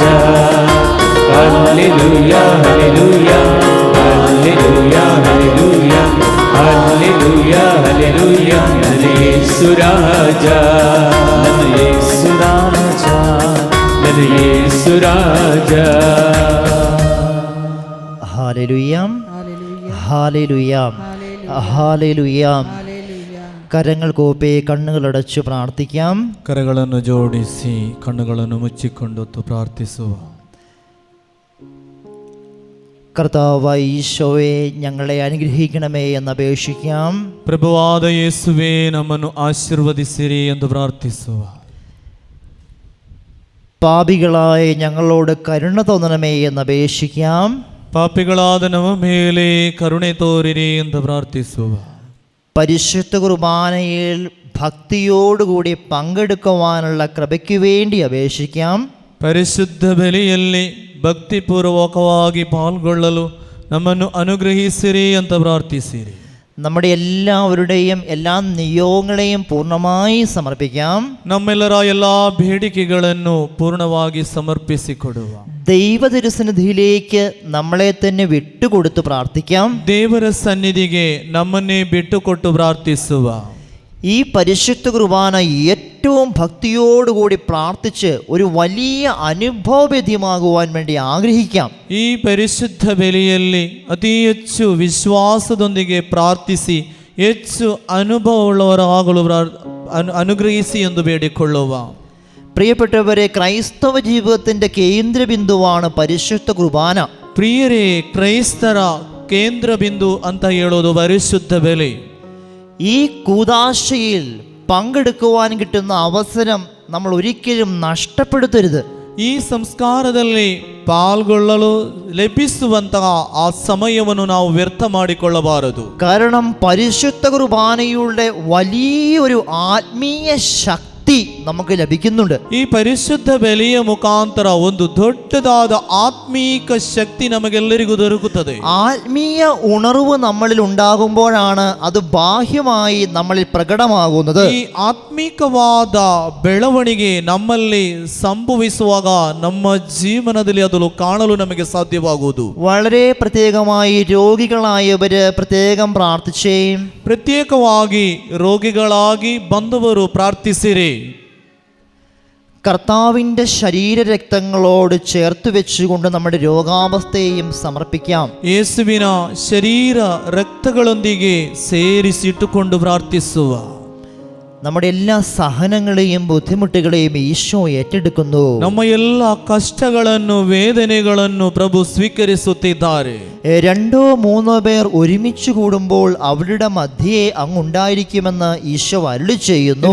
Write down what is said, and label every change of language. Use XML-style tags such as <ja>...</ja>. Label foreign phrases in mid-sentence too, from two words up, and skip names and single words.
<kn>ಹಲ್ಲೆಲೂಯಾ ಹಲ್ಲೆಲೂಯಾ ಹಲ್ಲೆಲೂಯಾ ಹಲ್ಲೆಲೂಯಾ ಹಲ್ಲೆಲೂಯಾ ಹಲ್ಲೆಲೂಯಾ ಯೇಸು ರಾಜ. ನನ್ನ ಯೇಸು ರಾಜ, ನನ್ನ ಯೇಸು ರಾಜ.</kn> <ml>ഹല്ലേലൂയ ഹല്ലേലൂയ ഹല്ലേലൂയ. കരങ്ങൾ കൂപ്പി കണ്ണുകളടച്ചു പ്രാർത്ഥിക്കാം.</ml> <kn>ಕರಗಳನ್ನು ಜೋಡಿಸಿ ಕಣ್ಣುಗಳನ್ನು ಮುಚ್ಚಿಕೊಂಡು ಪ್ರಾರ್ಥಿಸುವ.</kn> <ml>കർത്താവായ ഈശോയെ ഞങ്ങളെ അനുഗ്രഹിക്കണമേ എന്ന് അപേക്ഷിക്കാം.</ml> <kn>ಪ್ರಭುವಾದ ಯೇಸುವೇ ನಮ್ಮನ್ನು ಆಶೀರ್ವದಿಸಿರಿ ಎಂದು ಪ್ರಾರ್ಥಿಸುವ.</kn> <ml>പാപികളായ ഞങ്ങളോട് കരുണ തോന്നണമേ എന്ന് അപേക്ഷിക്കാം.</ml> <kn>ಪಾಪಿಗಳಾದ ನಮ್ಮ ಮೇಲೆ ಕರುಣೆ ತೋರಿರಿ ಎಂದು ಪ್ರಾರ್ಥಿಸುವ.</kn> <ml>പരിശുദ്ധ കുർബാനയിൽ ഭക്തിയോടുകൂടി പങ്കെടുക്കുവാനുള്ള കൃപയ്ക്ക് വേണ്ടി അപേക്ഷിക്കാം.</ml> <kn>ಪರಿಶುದ್ಧ ಬಲಿಯಲ್ಲಿ ಭಕ್ತಿಪೂರ್ವಕವಾಗಿ ಪಾಲ್ಗೊಳ್ಳಲು ನಮ್ಮನ್ನು ಅನುಗ್ರಹಿಸಿರಿ ಅಂತ ಪ್ರಾರ್ಥಿಸಿರಿ.</kn> <ml>നമ്മുടെ എല്ലാവരുടെയും എല്ലാ നിയോഗങ്ങളെയും പൂർണ്ണമായി സമർപ്പിക്കാം.</ml> <kn>ನಮ್ಮೆಲ್ಲರ ಎಲ್ಲಾ ಬೇಡಿಕೆಗಳನ್ನು ಪೂರ್ಣವಾಗಿ ಸಮರ್ಪಿಸಿಕೊಡುವ.</kn> <ml>ദൈവ തിരുസന്നിധിയിലേക്ക് നമ്മളെ തന്നെ വിട്ടുകൊടുത്ത് പ്രാർത്ഥിക്കാം.</ml> <kn>ದೇವರ ಸನ್ನಿಧಿಗೆ ನಮ್ಮನ್ನೇ ಬಿಟ್ಟುಕೊಟ್ಟು ಪ್ರಾರ್ಥಿಸುವ.</kn> <ml>ഈ പരിശുദ്ധ കുർബാന ഏറ്റവും ഭക്തിയോടുകൂടി പ്രാർത്ഥിച്ച് ഒരു വലിയ അനുഭവവേദ്യമാകുവാൻ വേണ്ടി ആഗ്രഹിക്കാം.</ml> <kn>ಈ ಪರಿಶುದ್ಧ ಬಲಿಯಲ್ಲಿ ಅತಿ ಹೆಚ್ಚು ವಿಶ್ವಾಸದೊಂದಿಗೆ ಪ್ರಾರ್ಥಿಸಿ ಹೆಚ್ಚು ಅನುಭವವುಳ್ಳವರಾಗಲು അനുഗ്രഹിಸಿ ಎಂದು ಬೇಡಿಕೊಳ್ಳುವ.</kn> <ml>പ്രിയപ്പെട്ടവരെ, ക്രൈസ്തവ ജീവിതത്തിൻ്റെ കേന്ദ്രബിന്ദുവാണ് പരിശുദ്ധ കുർബാന.</ml> <kn>ಪ್ರಿಯರೇ, ಕ್ರೈಸ್ತರ ಕೇಂದ್ರ ಬಿಂದು ಅಂತ ಹೇಳೋದು ಪರಿಶುದ್ಧ ಬಲಿ.</kn> <ml>ഈ കൂദാശയിൽ പങ്കെടുക്കുവാൻ കിട്ടുന്ന അവസരം നമ്മൾ ഒരിക്കലും നഷ്ടപ്പെടുത്തരുത്.</ml> <kn>ಈ ಸಂಸ್ಕಾರದಲ್ಲಿ ಪಾಲ್ಗೊಳ್ಳಲು ಲಭಿಸುವಂತಹ ಆ ಸಮಯವನ್ನು ನಾವು ವ್ಯರ್ಥ ಮಾಡಿಕೊಳ್ಳಬಾರದು.</kn> <ml>കാരണം പരിശുദ്ധ കുർബാനയുടെ വലിയൊരു ആത്മീയ ശക്തി നമുക്ക് ലഭിക്കുന്നുണ്ട്.</ml> <kn>ಈ ಪರಿಶುದ್ಧ ಬಲಿಯ ಮುಖಾಂತರ ಒಂದು ದೊಡ್ಡದಾದ ಆತ್ಮೀಕ ಶಕ್ತಿ ನಮಗೆಲ್ಲರಿಗೂ ದೊರಕುತ್ತದೆ.</kn> <ml>ആത്മീയ ഉണർവ് നമ്മളിൽ ഉണ്ടാകുമ്പോഴാണ് അത് ബാഹ്യമായി നമ്മളിൽ പ്രകടമാകുന്നത്.</ml> <kn>ಈ ಆತ್ಮೀಕವಾದ ಬೆಳವಣಿಗೆ ನಮ್ಮಲ್ಲಿ ಸಂಭವಿಸುವಾಗ ನಮ್ಮ ಜೀವನದಲ್ಲಿ ಅದು ಕಾಣಲು ನಮಗೆ ಸಾಧ್ಯವಾಗುವುದು.</kn> <ml>വളരെ പ്രത്യേകമായി രോഗികളായവര് പ്രത്യേകം പ്രാർത്ഥിച്ചേ.</ml> <kn>ಪ್ರತ್ಯೇಕವಾಗಿ ರೋಗಿಗಳಾಗಿ ಬಂದವರು ಪ್ರಾರ್ಥಿಸಿರಿ.</kn> <ml>കർത്താവിൻ്റെ ശരീരരക്തങ്ങളോട് ചേർത്ത് വെച്ചുകൊണ്ട് നമ്മുടെ രോഗാവസ്ഥയെയും സമർപ്പിക്കാം.</ml> <kn>ಯೇಸುವಿನ ಶರೀರ ರಕ್ತಗಳೊಂದಿಗೆ ಸೇರಿಸಿಟ್ಟುಕೊಂಡು ಪ್ರಾರ್ಥಿಸುವ.</kn> <ml>നമ്മുടെ എല്ലാ സഹനങ്ങളെയും ബുദ്ധിമുട്ടുകളെയും ഈശോ ഏറ്റെടുക്കുന്നു.</ml> <kn>ನಮ್ಮ ಎಲ್ಲ ಕಷ್ಟಗಳನ್ನು ವೇದನೆಗಳನ್ನು ಪ್ರಭು ಸ್ವೀಕರಿಸುತ್ತಿದ್ದಾರೆ.</kn> <ml>രണ്ടോ മൂന്നോ പേർ ഒരുമിച്ച് കൂടുമ്പോൾ അവരുടെ മധ്യേ അങ്ങുണ്ടായിരിക്കുമെന്ന് ഈശോ അരുളി ചെയ്യുന്നു.</ml>